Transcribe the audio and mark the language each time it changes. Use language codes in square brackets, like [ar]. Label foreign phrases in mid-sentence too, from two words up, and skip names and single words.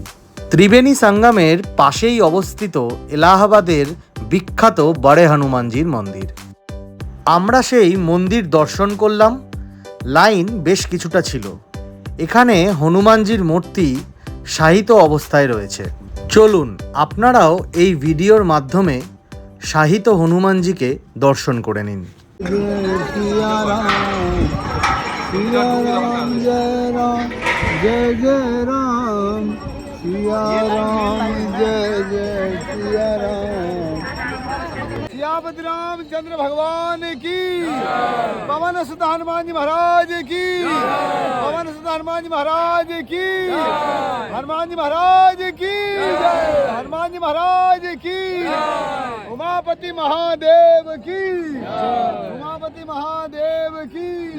[bn] ত্রিবেণী সঙ্গমের পাশেই অবস্থিত এলাহাবাদের বিখ্যাত বড়ে হনুমানজির মন্দির। আমরা সেই মন্দির দর্শন করলাম। লাইন বেশ কিছুটা ছিল। এখানে হনুমানজির মূর্তি শায়িত অবস্থায় রয়েছে। চলুন আপনারাও এই ভিডিওর মাধ্যমে শায়িত হনুমানজিকে দর্শন করে নিন। [hi] सिया राम जय जय राम सिया राम जय जय सिया राम। सियापति रामचंद्र भगवान की, पवन सुत हनुमान जी महाराज की, पवन सुत हनुमान जी महाराज की, हनुमान जी महाराज की, हनुमान जी महाराज की, उमापति महादेव की, उमापति महादेव की।